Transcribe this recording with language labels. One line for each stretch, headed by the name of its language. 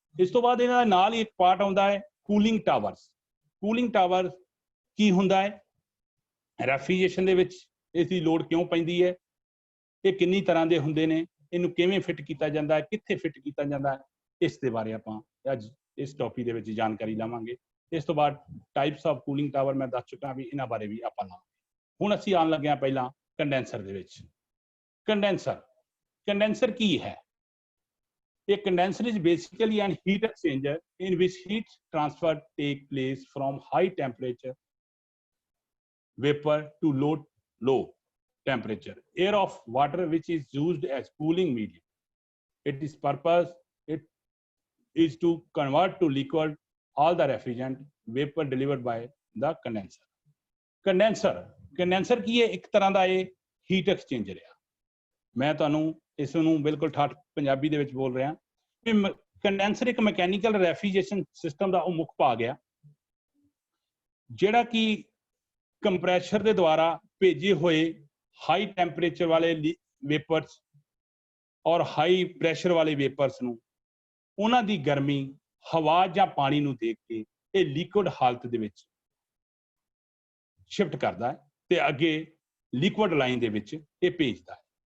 Punjabi: ਇਸ ਤੋਂ ਬਾਅਦ ਇਹਨਾਂ ਨਾਲ ਹੀ ਇੱਕ ਪਾਰਟ ਆਉਂਦਾ ਹੈ ਕੂਲਿੰਗ ਟਾਵਰਸ। ਕੂਲਿੰਗ ਟਾਵਰ ਕੀ ਹੁੰਦਾ ਹੈ, ਰੈਫ੍ਰਿਜਰੇਸ਼ਨ ਦੇ ਵਿੱਚ ਇਸ ਦੀ ਲੋੜ ਕਿਉਂ ਪੈਂਦੀ ਹੈ, ਇਹ ਕਿੰਨੀ ਤਰ੍ਹਾਂ ਦੇ ਹੁੰਦੇ ਨੇ, ਇਹਨੂੰ ਕਿਵੇਂ ਫਿੱਟ ਕੀਤਾ ਜਾਂਦਾ ਹੈ, ਕਿੱਥੇ ਫਿੱਟ ਕੀਤਾ ਜਾਂਦਾ ਹੈ, ਇਸ ਦੇ ਬਾਰੇ ਆਪਾਂ ਅੱਜ ਇਸ ਟੌਪਿਕ ਦੇ ਵਿੱਚ ਜਾਣਕਾਰੀ ਲਵਾਂਗੇ। ਇਸ ਤੋਂ ਬਾਅਦ ਟਾਈਪਸ ਆਫ ਕੂਲਿੰਗ ਟਾਵਰ ਮੈਂ ਦੱਸ ਚੁੱਕਾ ਵੀ, ਇਹਨਾਂ ਬਾਰੇ ਵੀ ਆਪਾਂ ਲਾਵਾਂਗੇ। ਹੁਣ ਅਸੀਂ ਆਉਣ ਲੱਗੇ ਹਾਂ ਪਹਿਲਾਂ ਕੰਡੈਂਸਰ ਦੇ ਵਿੱਚ। ਕੰਡੈਂਸਰ ਕੀ ਹੈ?
English: A condenser is basically an heat exchanger in which heat transfer take place from high temperature vapor to low temperature air of water, which is used as cooling medium. Its purpose is to convert to liquid all the refrigerant vapor delivered by the condenser.
Punjabi: Condenser ਕੀ ਹੈ? ਇੱਕ ਤਰ੍ਹਾਂ ਦਾ ਇਹ heat exchanger ਆ। ਮੈਂ ਤੁਹਾਨੂੰ ਇਸ ਨੂੰ ਬਿਲਕੁਲ ਠਾਠ ਪੰਜਾਬੀ ਦੇ ਵਿੱਚ ਬੋਲ ਰਿਹਾ ਕਿ ਕੰਡੈਂਸਰ ਇੱਕ ਮਕੈਨੀਕਲ ਰੈਫ੍ਰਿਜਰੇਸ਼ਨ ਸਿਸਟਮ ਦਾ ਉਹ ਮੁੱਖ ਭਾਗ ਆ, ਜਿਹੜਾ ਕਿ ਕੰਪਰੈਸ਼ਰ ਦੇ ਦੁਆਰਾ ਭੇਜੇ ਹੋਏ ਹਾਈ ਟੈਂਪਰੇਚਰ ਵਾਲੇ ਵੇਪਰਸ ਔਰ ਹਾਈ ਪ੍ਰੈਸ਼ਰ ਵਾਲੇ ਵੇਪਰਸ ਨੂੰ, ਉਹਨਾਂ ਦੀ ਗਰਮੀ ਹਵਾ ਜਾਂ ਪਾਣੀ ਨੂੰ ਦੇਖ ਕੇ ਇਹ ਲਿਕੁਇਡ ਹਾਲਤ ਦੇ ਵਿੱਚ ਸ਼ਿਫਟ ਕਰਦਾ ਹੈ ਤੇ ਅੱਗੇ ਲਿਕੁਇਡ ਲਾਈਨ ਦੇ ਵਿੱਚ ਇਹ ਭੇਜਦਾ ਹੈ।